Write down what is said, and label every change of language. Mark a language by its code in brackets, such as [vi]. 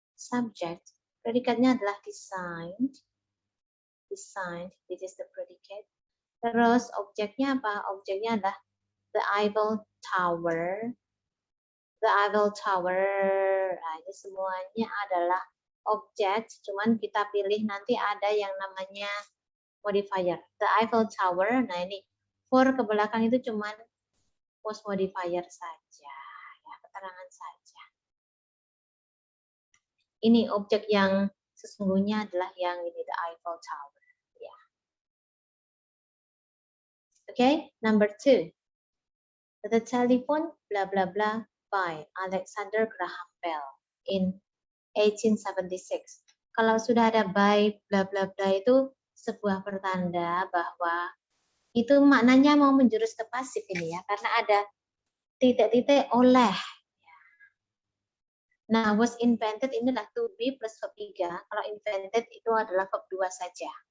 [id] Subject, predikatnya adalah designed. [en] Designed, this is the predicate. [id] Terus objeknya apa? Objeknya adalah the Eiffel Tower. The Eiffel Tower. Nah, ini semuanya adalah objek, cuman kita pilih nanti ada yang namanya modifier. The Eiffel Tower. Nah, ini for ke belakang itu cuman post modifier saja, ya, keterangan saja. Ini objek yang sesungguhnya adalah yang ini, the Eiffel Tower. Ya. [en] Okay, number 2. The telephone blah blah blah by Alexander Graham Bell in 1876. [id] Kalau sudah ada by blah blah blah itu sebuah pertanda bahwa itu maknanya mau menjurus ke pasif ini ya, karena ada titik-titik oleh. Nah, was invented ini adalah to be plus verb 3. Kalau invented itu adalah verb 2 saja.